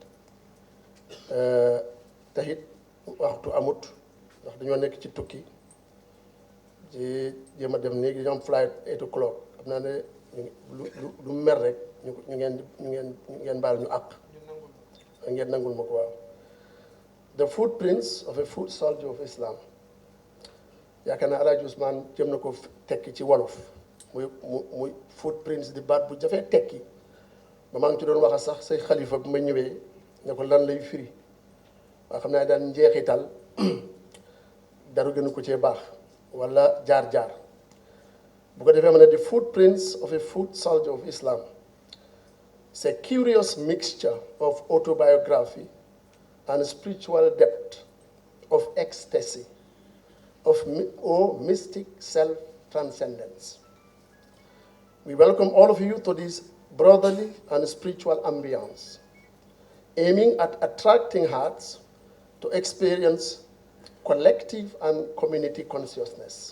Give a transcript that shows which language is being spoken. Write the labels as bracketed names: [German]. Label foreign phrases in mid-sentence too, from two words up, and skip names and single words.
[Wolof] te it waxtu amut ndax dañoo nekk ci tukki ci jéem a dem nii dañoo am [English] flight 8 o'clock [Wolof] xam naa ne lu mer rek ñu ngeen baal ñu àq ngeen nangul ma ko waaw. [English] The footprints of a foot soldier of Islam [Wolof] yaakaar naa Alaaji Ousmane jëm na ko tekki ci wolof muy footprints di baat bu jafee tekki ba maa ngi ci doon wax sax say xalifa bu ma ñëwee ne ko lan lay firi waaw xam naa daan njeexital daru gënu ko cee baax wala jaar-jaar bu ko defee ma ne [English] the footprints of a foot soldier of Islam It's a curious mixture of autobiography and spiritual depth, of ecstasy, of mystic self-transcendence. We welcome all of you to this brotherly and spiritual ambience, aiming at attracting hearts to experience collective and community consciousness.